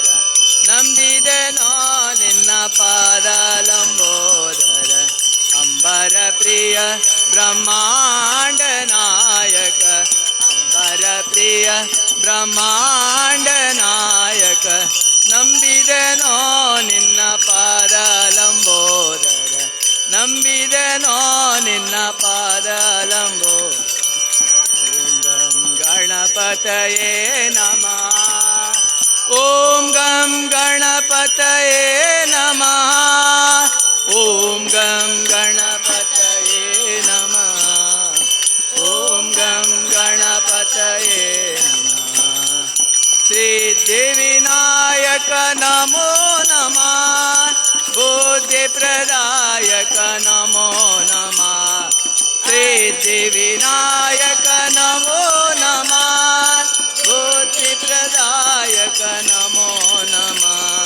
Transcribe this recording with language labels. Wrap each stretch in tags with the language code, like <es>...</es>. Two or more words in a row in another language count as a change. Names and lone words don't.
<kn>ನಂಬಿದೆನೋ ನಿನ್ನ ಪಾದ ಲಂಬೋದರ ಅಂಬರ ಪ್ರಿಯ ಬ್ರಹ್ಮಾಂಡ ನಾಯಕ ಅಂಬರ ಪ್ರಿಯ ಬ್ರಹ್ಮಾಂಡ ನಾಯಕ ನಂಬಿದೆನೋ ನಿನ್ನ ಪಾದ ಲಂಬೋದರ ನಂಬಿದೆನೋ ನಿನ್ನ ಪಾದ ಲಂಬೋ</kn> <sa>ಓಂ ಗಂ ಗಣಪತಯೇ ನಮಃ ಓಂ ಗಂ ಗಣಪತಯೇ ನಮಃ ಓಂ ಗಂ ಗಣಪತಯೇ ನಮಃ ಓಂ ಗಂ ಗಣಪತಯೇ ನಮಃ ಸಿದ್ಧಿವಿನಾಯಕ ನಮೋ ನಮಃ ಬುದ್ಧಿಪ್ರದಾಯಕ ನಮೋ ನಮಃ ಸಿದ್ಧಿವಿನಾಯಕ ನಮೋ ನಮಃ ಬುದ್ಧಿಪ್ರದಾಯಕ ನಮೋ ನಮಃ</sa>